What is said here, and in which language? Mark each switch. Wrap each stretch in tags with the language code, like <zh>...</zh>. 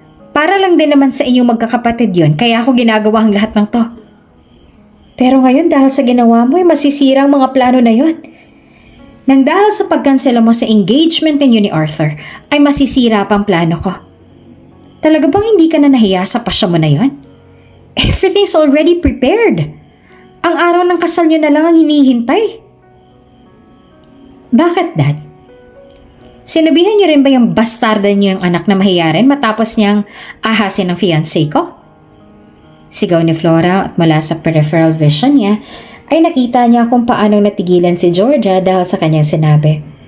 <tl>Para lang din naman sa inyong magkakapatid yon, kaya ako ginagawa ang lahat ng to. Pero ngayon dahil sa ginawa mo ay masisira ang mga plano na yon. Nang dahil sa pagkansela mo sa engagement ninyo ni Arthur, ay masisira pa ang plano ko. Talaga bang hindi ka na nahiya sa pasya mo na yon?</tl> <en>Everything's already prepared.</en> <tl>Ang araw ng kasal niyo na lang ang hinihintay. Bakit, Dad? Sinabihan niyo rin ba yung bastarda niyo yung anak na mahiyarin matapos niyang ahasin ng fiancé ko? Sigaw ni Flora at mula sa peripheral vision niya ay nakita niya kung paano natigilan si Georgia dahil sa kanyang sinabi.</tl>